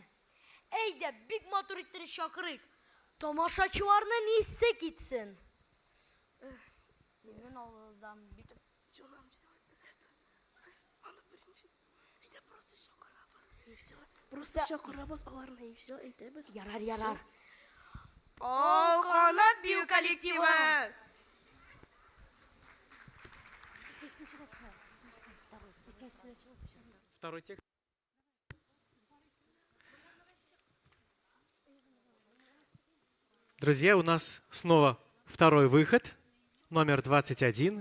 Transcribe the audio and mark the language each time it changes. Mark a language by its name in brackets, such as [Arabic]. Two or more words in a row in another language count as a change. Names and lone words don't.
[Tatar] Әйдә, бик матур иттереп чакырыйк. Тамашачыларны нисе китсен. Синең авыздан бит. Просто чакырабыз аларны [Russian] и все [Tatar] әйтәбез. Ярар. Ал канат бию коллективы. [Russian] Второй текст. Друзья, у нас снова второй выход. Номер 21.